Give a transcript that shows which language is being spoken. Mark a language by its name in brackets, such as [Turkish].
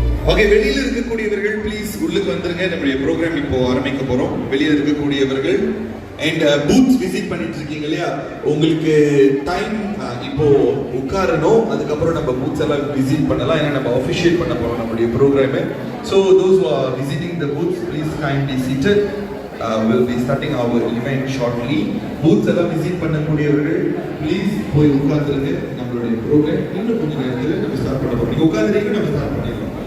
[Tamil] Okay, வெளியில இருக்கக்கூடியவர்கள் please உள்ளுக்கு வந்துருங்க. நம்முடைய ப்ரோக்ராம் இப்போ ஆரம்பிக்க போறோம். வெளியில இருக்கக்கூடியவர்கள் அண்ட் பூத்ஸ் விசிட் பண்ணிட்டு இருக்கீங்க இல்லையா, உங்களுக்கு டைம் இப்போ உட்காரணும், அதுக்கப்புறம் நம்ம பூத்ஸ் எல்லாம் விசிட் பண்ணலாம், ஏன்னா நம்ம அஃபிஷியேட் பண்ண போறோம் நம்மளுடைய ப்ரோக்ராமை. [English] So those who are visiting the booths, please kindly seated. We'll be starting our event shortly. [Tamil] Booths எல்லாம் விசிட் பண்ணக்கூடியவர்கள் ப்ளீஸ் போய் உட்கார்ந்துருங்க. நம்மளுடைய ப்ரோக்ராம் இன்னும் கொஞ்சம் நேரத்தில் நம்ம ஸ்டார்ட் பண்ண போறோம். நீங்க உட்கார்ந்துருங்க, நம்ம ஸ்டார்ட் பண்ணிடலாம்.